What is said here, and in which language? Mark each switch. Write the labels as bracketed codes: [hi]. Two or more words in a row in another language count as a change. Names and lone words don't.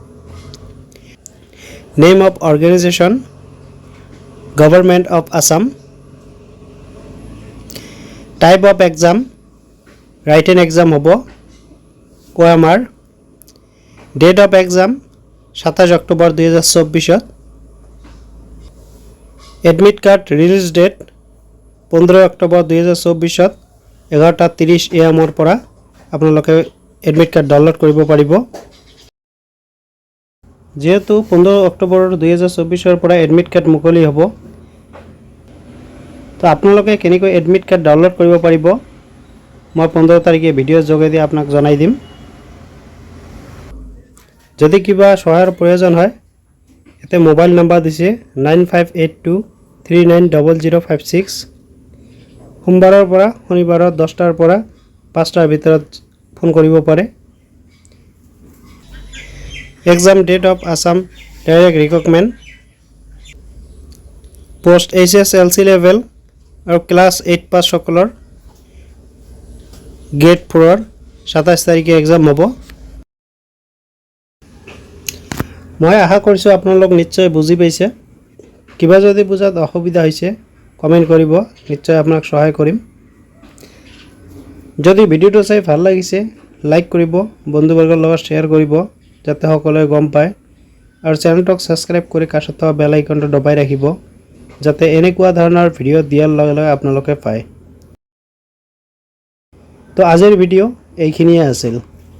[en] Name of Organization Government of Assam Type of exam Written exam hobo OMR Date of exam 27 October 2024 Admit card release date 15 October 2024 11:30 AM or [as] পৰা আপোনালোকে [en] admit card download [as] কৰিব পাৰিব যেহেতু 15 অক্টোবৰ 2024 পৰা [en] admit card [as] মুকলি হ'ব তো আপোনালোকে কেনেকৈ [en] admit card [as] ডাউনলোড কৰিব পাৰিব মই 15 তাৰিখে ভিডিঅ' যোগেদি আপোনাক জনাই দিম যদি কিবা সহায়ৰ প্ৰয়োজন হয় এতে মোবাইল নম্বৰ দিছে [en] 9582390056 [as] সোমবাৰৰ পৰা শনিবাৰৰ 10টাৰ পৰা 5টাৰ ভিতৰত ফোন কৰিব পাৰে [en] Exam date of Assam Direct Recruitment Post HSLC level or class 8 pass সকলৰ Grade 4 27 তাৰিখে exam হ'ব [as] মই আশা কৰিছো আপোনালোক নিশ্চয় বুজি পাইছে কিবা যদি বুজাত অসুবিধা হৈছে কমেন্ট কৰিব নিশ্চয় আপোনাক সহায় কৰিম যদি ভিডিওটো চাই ভাল লাগিছে লাইক কৰিব বন্ধুবৰ্গৰ লগত শেয়াৰ কৰিব যাতে সকলোৱে গম পায় আৰু চেনেলটো সাবস্ক্ৰাইব কৰি কাষত থকা বেল আইকনটো দবাই ৰাখিব যাতে এনেকুৱা ধৰণৰ ভিডিও দিয়াৰ লগে লগে আপোনালোকে পায় তো আজিৰ ভিডিও এইখিনিয়ে আছিল